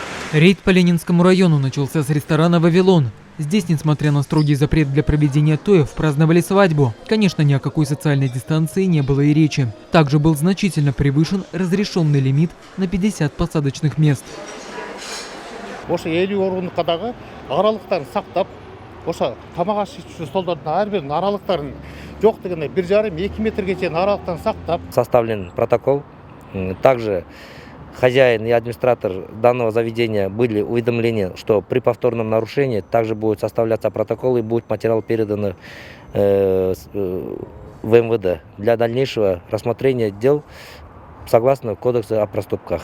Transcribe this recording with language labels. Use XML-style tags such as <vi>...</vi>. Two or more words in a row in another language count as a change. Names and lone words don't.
<kk>Рейд по Ленинскому району начался с ресторана «Вавилон». Здесь, несмотря на строгий запрет для проведения тоев, праздновали свадьбу. Конечно, ни о какой социальной дистанции не было и речи. Также был значительно превышен разрешенный лимит на 50 посадочных мест. Осы 50 орындыққа аралықтарын сақтап, осы тамақ ішуші столдардың әрбірінің аралықтарын жоқ дегенде 1,5-2 метрге дейін аралықтан сақтап.</kk> <ru>Составлен протокол. Также хозяин и администратор данного заведения были уведомлены, что при повторном нарушении также будет составляться протокол и будет материал передан в МВД для дальнейшего рассмотрения дел согласно Кодекса о проступках.</ru>